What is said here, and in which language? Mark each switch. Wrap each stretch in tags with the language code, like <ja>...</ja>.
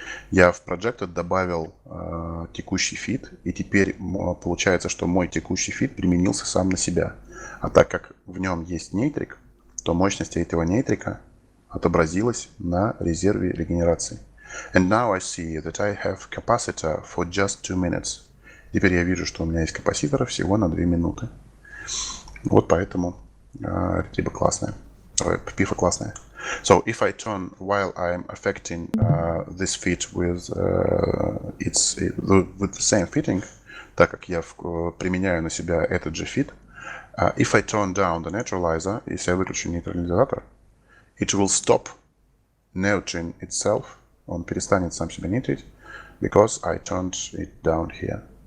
<ru>Я в Projected добавил текущий фид, и теперь получается, что мой текущий фид применился сам на себя. А так как в нем есть нейтрик, то мощность этого нейтрика отобразилась на резерве регенерации.</ru> <en>And now I see that I have capacitor for just 2 minutes.</en> <ru>Теперь я вижу, что у меня есть капаситор всего на 2 минуты. Вот поэтому Ретриба классная. Пифа классная.</ru> <en>So if I turn while I'm affecting this fit with the same fitting,</en> <ru>так как я применяю на себя этот же fit,</ru> <en>if I turn down the neutralizer,</en> <ru>если я выключу нейтрализатор,</ru> <en>it will stop neutering itself,</en> <ru>он перестанет сам себя нейтрить,</ru> <en>because I turned it down here.</en>